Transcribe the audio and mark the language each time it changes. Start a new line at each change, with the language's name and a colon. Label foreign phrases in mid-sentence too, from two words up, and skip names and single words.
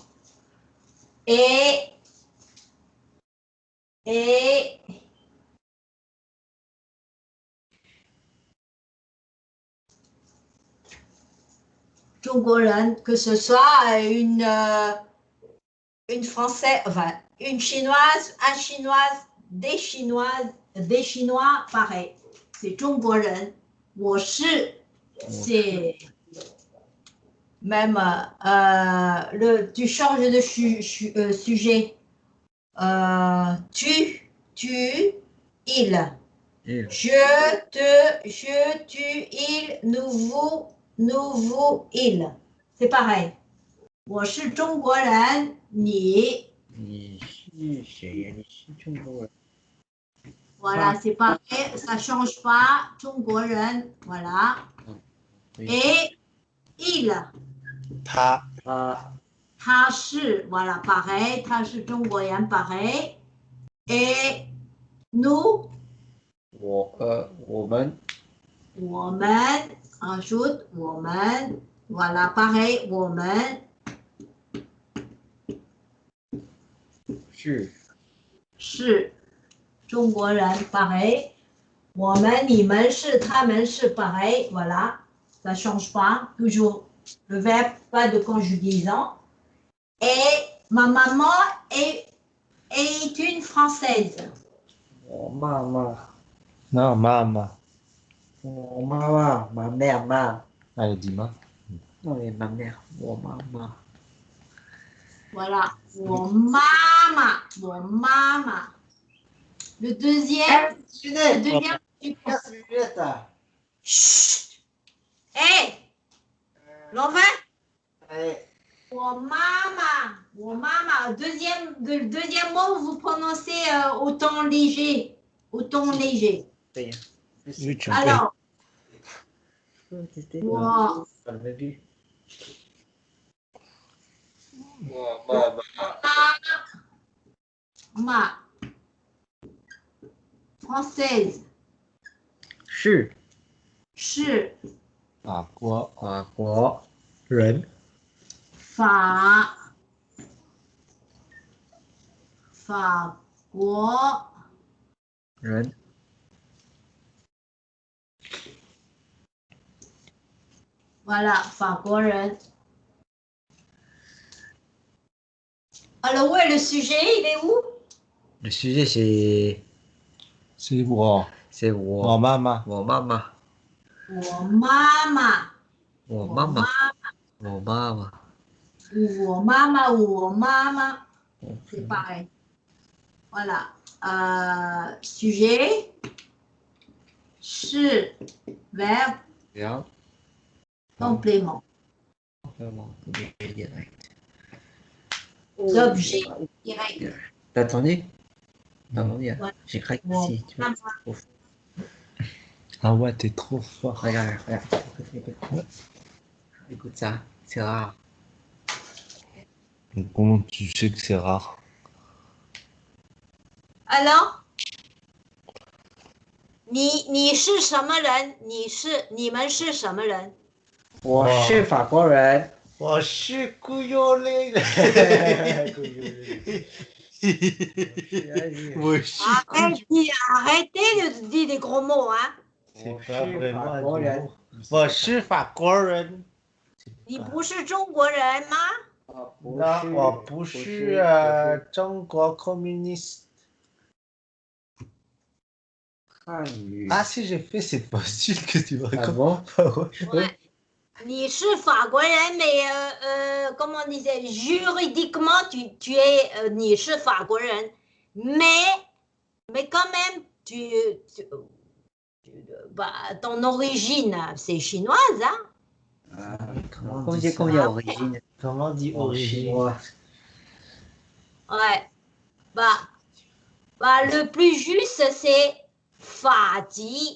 French: Et
Chinese: 中国人,
French: que ce soit une française, enfin, une chinoise, un chinoise, des chinois, pareil. C'est
Chinese: 中国人. 我是,
French: c'est même, tu changes de sujet. Tu, il. Je, tu, il, nous, vous, il. C'est pareil.
Chinese: 我是中国人，你
French: Voilà, c'est pareil, ça ne change pas.
Chinese: 中国人,
French: voilà. Et il.
Chinese: 他是,
French: voilà, pareil.
Chinese: 他是中国人,
French: pareil. Et nous.
Chinese: 我们
French: ajoute 我们 voilà pareil
Chinese: 我们是中国人
French: pareil
Chinese: 我们你们是他们是
French: pareil voilà ça change pas toujours le verbe pas de conjugaison et ma maman est une française.
Chinese: 我妈妈
French: Non, maman.
Chinese: 我妈妈
French: ma mère ma Elle dit ma. non mais ma mère
Chinese: 我妈妈
French: voilà
Chinese: 我妈妈
French: le deuxième Chut. Hey l'envers
Chinese: 我妈妈
French: deuxième mot vous prononcez au ton léger alors 妈 française
Chinese: 是法国人法国人
French: voilà
Chinese: 法国人
French: alors où est le sujet il est où le sujet c'est
Chinese: 是我
French: c'est
Chinese: 我妈妈我妈妈我妈妈，我妈妈，我妈妈，我妈妈，我妈妈，
French: c'est pareil. Voilà. Sujet, 是 verbe,
Chinese: 然后
French: complément. vraiment, direct. Objet direct. T'as entendu? T'as entendu? Ouais. J'ai craqué Bon, ici. Tu vois. Ah ouais, t'es trop fort. Regarde, regarde. Écoute, écoute ça, c'est rare. Mais comment tu sais que c'est rare? Alors,
Chinese: 你是什么人？你们是什么人？我是法国人。我是孤幽灵。我是孤幽。
French: Arrêtez de dire des gros mots, hein. C'est pas vraiment un mot.
Chinese: 我是法国人。你不是中国人吗？那我不是中国 communiste. 汉语
French: Ah si, j'ai fait cette postule que tu me bon? racontes. Ouais.
Chinese: 你是法国人
French: mais comment on disait, juridiquement tu es
Chinese: 你是法国人
French: mais quand même bah, ton origine c'est chinoise, hein. Comment dire origine? Comment on dit origine? Chinois. Ouais. Bah, le plus juste c'est Fadi.